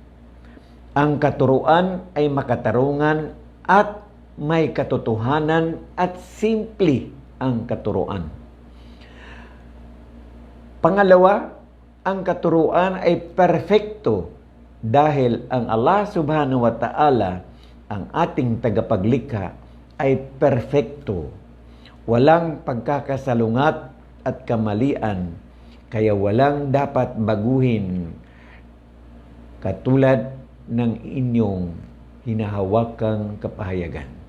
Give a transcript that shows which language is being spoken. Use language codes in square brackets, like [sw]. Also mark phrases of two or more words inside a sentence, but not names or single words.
[tl] Ang katuruan ay makatarungan at may katotohanan at simple ang katuruan. Pangalawa, ang katuruan ay perfecto dahil ang Allah [ar] سبحانه وتعالى, [tl] ang ating tagapaglikha, ay perfecto. Walang pagkakasalungat at kamalian, kaya walang dapat baguhin katulad ng inyong hinahawakang kapahayagan.